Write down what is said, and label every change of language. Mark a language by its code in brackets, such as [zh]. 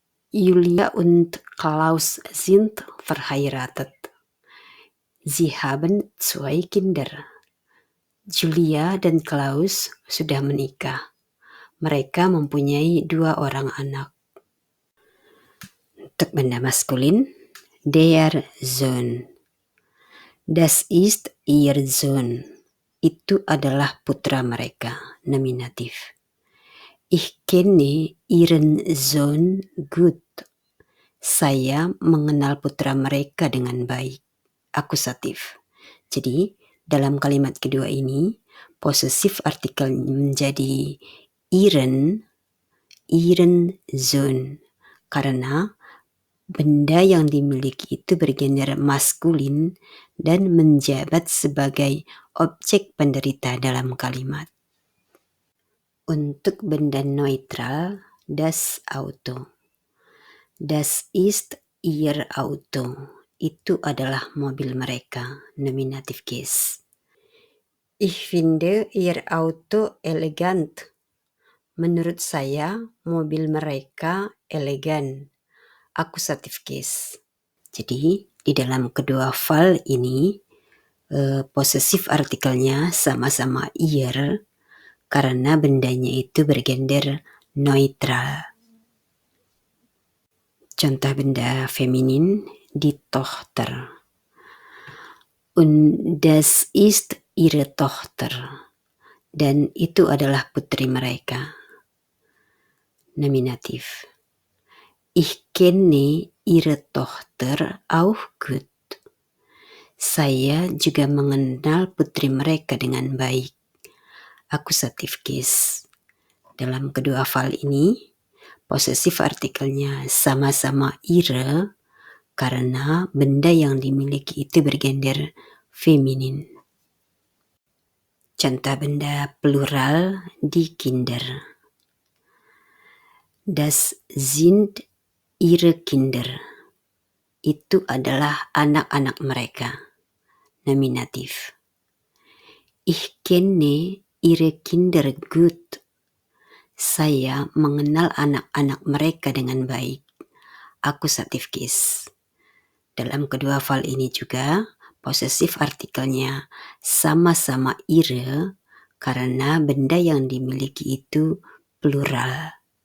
[de] Julia und Klaus sind verheiratet. Sie haben 2 Kinder. [id] Julia dan Klaus sudah menikah. Mereka mempunyai 2 orang anak. Untuk benda maskulin, [de] der Sohn. Das ist ihr Sohn. [id] Itu adalah putra mereka. Nominatif. [de] Ich kenne ihren Sohn gut. [id] Saya mengenal putra mereka dengan baik. Akusatif. Jadi, dalam kalimat kedua ini, posesif artikel menjadi [de] ihren Sohn. [id] Karena benda yang dimiliki itu bergender maskulin dan menjabat sebagai objek penderita dalam kalimat. Untuk benda neutral, [de] das Auto. Das ist ihr Auto. [id] Itu adalah mobil mereka. Nominatif case. [de] Ich finde ihr Auto elegant. [id] Menurut saya, mobil mereka elegan. Akusatif case. Jadi, di dalam kedua file ini, posesif artikelnya sama-sama ihr karena bendanya itu bergender neutral. Contoh benda feminin, [de] die Tochter. Und das ist ihre Tochter. [id] Dan itu adalah putri mereka. Nominatif. [de] Ich kenne ihre Tochter auch gut. [id] Saya juga mengenal putri mereka dengan baik. Akusatif case. Dalam kedua file ini, posesif artikelnya sama-sama ihre karena benda yang dimiliki itu bergender feminin. Contoh benda plural [de] die Kinder. Das sind ihre Kinder. [id] Itu adalah anak-anak mereka. Nominatif. [de] Ich kenne ihre Kinder gut. [id] Saya mengenal anak-anak mereka dengan baik. Akusatif case. Dalam kedua file ini juga, posesif artikelnya sama-sama ihre karena benda yang dimiliki itu plural.